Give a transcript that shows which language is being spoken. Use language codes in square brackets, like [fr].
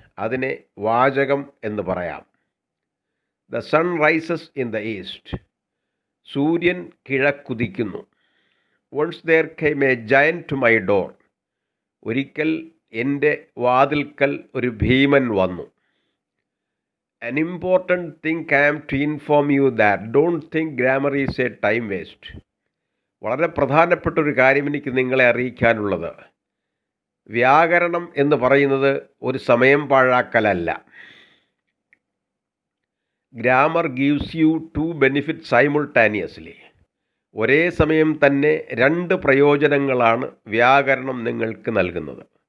[ml] അതിനെ വാചകം എന്ന് പറയാം. [en] The sun rises in the east. [ml] സൂര്യൻ കിഴക്കുദിക്കുന്നു. [en] Once there came a giant to my door. [ml] ഒരിക്കൽ എൻ്റെ വാതിൽക്കൽ ഒരു ഭീമൻ വന്നു. [en] An important thing came to inform you that don't think grammar is a time waste. [ml] വളരെ പ്രധാനപ്പെട്ട ഒരു കാര്യം എനിക്ക് നിങ്ങളെ അറിയിക്കാനുള്ളത്, വ്യാകരണം എന്ന് പറയുന്നത് ഒരു സമയം പാഴാക്കലല്ല. [en] Grammar gives you two benefit simultaneously. [ml] ഒരേ സമയം തന്നെ രണ്ട് പ്രയോജനങ്ങളാണ് വ്യാകരണം നിങ്ങൾക്ക് നൽകുന്നത്.